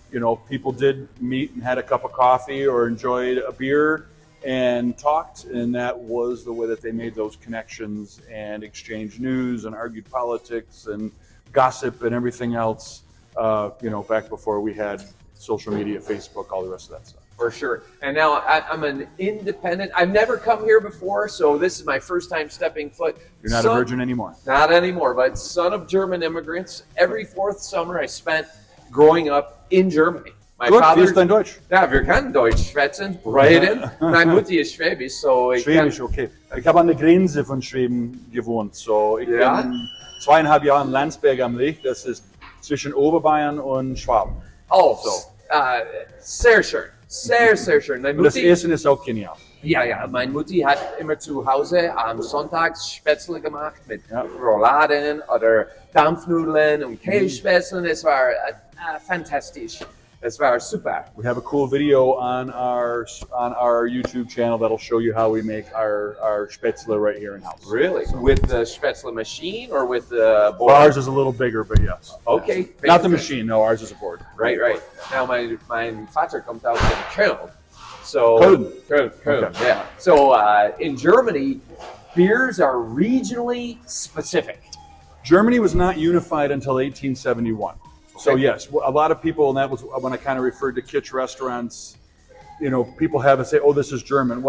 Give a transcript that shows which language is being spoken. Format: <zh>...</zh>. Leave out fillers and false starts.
<en>You know, people did meet and had a cup of coffee or enjoyed a beer and talked, and that was the way that they made those connections and exchanged news and argued politics and gossip and everything else, you know, back before we had social media, Facebook, all the rest of that stuff. For sure. And now I'm an independent. I've never come here before, so this is my first time stepping foot. You're not a virgin anymore. Not anymore, but son of German immigrants. Every fourth summer I spent growing up in Germany. My father.</en> <de>Wie ist dein Deutsch? Ja, wir können Deutsch schwätzen, reden. Meine Mutti ist Schwäbisch, so ich Schwäbisch, okay. Ich habe an der Grenze von Schweden gewohnt. So ich bin 2,5 Jahre in Landsberg am Lech. Das ist zwischen Oberbayern und Schwaben. Oh, so. Sehr schön. Sehr, sehr schön. Und das Essen ist auch genial. Ja, meine Mutti hat immer zu Hause am Sonntags Spätzle gemacht mit Rouladen oder Dampfnudeln und Kässpätzle. Es war fantastisch. Es war super.</de> <en>We have a cool video on our YouTube channel that'll show you how we make our Spätzle right here in house. Really? So. With the Spätzle machine or with the board? Well, ours is a little bigger, but yes. Okay. Not the machine, no, ours is a board. Right.</en> <de>Now mein Vater kommt aus in Köln.</de> <en>So Köln. Okay. Yeah. So in Germany, beers are regionally specific. Germany was not unified until 1871. So yes, a lot of people, and that was when I kind of referred to kitsch restaurants, you know, people have it say, oh, this is German.</en>